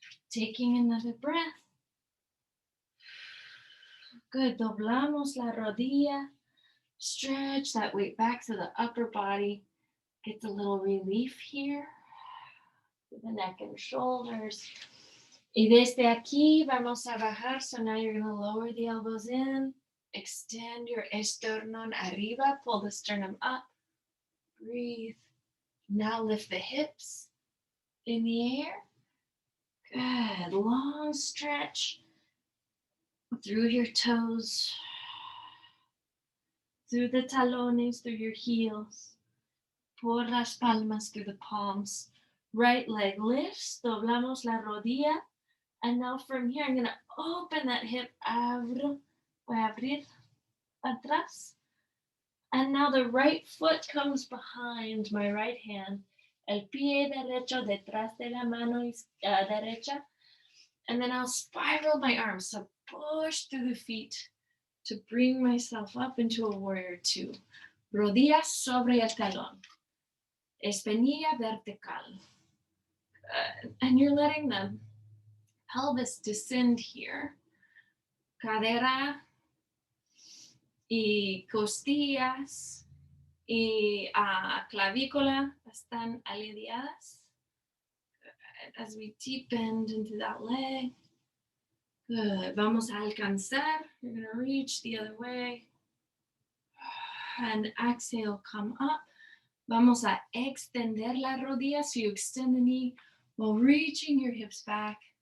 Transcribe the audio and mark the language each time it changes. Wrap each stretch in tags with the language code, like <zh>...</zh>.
<en>Taking another breath. Good.</en> <es>Doblamos la rodilla.</es> <en>Stretch that weight back to the upper body. Get a little relief here. With the neck and shoulders.</en> <es>Y desde aquí vamos a bajar.</es> <en>So now you're going to lower the elbows in. Extend your esternón arriba. Pull the sternum up. Breathe. Now lift the hips in the air. Good. Long stretch through your toes, through the talones, through your heels.</en> <es>Por las palmas,</es> <en>through the palms. Right leg lifts.</en> <es>Doblamos la rodilla.</es> <en>And now from here, I'm going to open that hip. Abro.</en> <es>Voy a abrir atrás.</es> <en>And now the right foot comes behind my right hand.</en> <es>El pie derecho detrás de la mano derecha.</es> <en>And then I'll spiral my arms. So push through the feet to bring myself up into a warrior two.</en> <es>Rodillas sobre el talón. Espinilla vertical.</es> <en>And you're letting the pelvis descend here.</en> <es>Cadera y costillas y clavícula están alineadas.</es> <en>Good. As we deep bend into that leg. Good.</en> <es>Vamos a alcanzar.</es> <en>You're going to reach the other way. And exhale, come up.</en> <es>Vamos a extender la rodilla.</es> <en>So you extend the knee while reaching your hips back.</en>